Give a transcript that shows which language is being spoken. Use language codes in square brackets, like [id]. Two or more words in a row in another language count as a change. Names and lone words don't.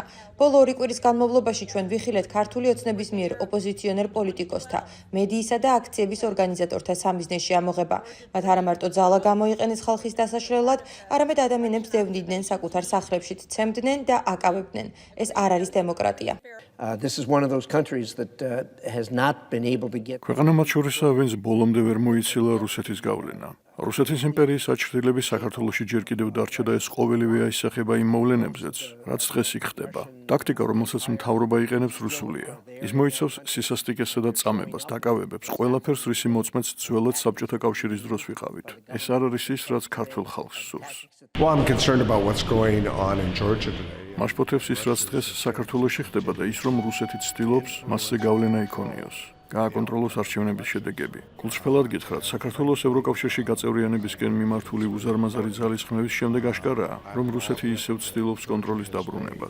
[ka] ბოლო 2 კვირის განმავლობაში ჩვენ ვიხილეთ ქართული ოცნების მიერ ოპოზიციონერ პოლიტიკოსთა, მედიისა და აქციების ორგანიზატორთა სამიზნეში ამოღება. მათ არა მარტო ძალა გამოიყენეს ხალხის დასაშლელად, არამედ ადამიანებს დევნიდნენ საკუთარ სახლებში, ცემდნენ და აკავებდნენ. ეს არ არის დემოკრატია. [en] This is one of those countries that has not been able to get. [ka] ქვეყანა მათ შორისაა, ვინც ბოლომდე ვერ მოიცილა რუსეთის გავლენა. რუსეთის იმპერიის საჩრდილები საქართველოში ჯერ კიდევ დარჩა და ეს ყოველივე აისახება იმ მოვლენებზეც, რაც დღეს იქ ხდება. ტაქტიკა, რომელსაც მთავრობა იყენებს, რუსულია. ის მოიცავს სისასტიკესა და წამებას, დაკავებებს, ყველაფერს რისი მოწმეც ძველად საბჭოთა კავშირის დროს ვიყავით. ეს არ არის ის, რაც ქართველ ხალხს სურს. [en] Well, I'm concerned about what's going on in Georgia today. [ka] მაშფოთებს ის, რაც დღეს საქართველოში ხდება და ის, რომ რუსეთი ცდილობს მასზე გავლენა იქონიოს. გააკონტროლოს არჩევნების შედეგები. გულწრფელად გითხრათ, საქართველოს ევროკავშირში გაწევრიანებისკენ მიმართული უზარმაზარი ძალისხმევის შემდეგ აშკარაა, რომ რუსეთი ისევ ცდილობს კონტროლის დაბრუნებას.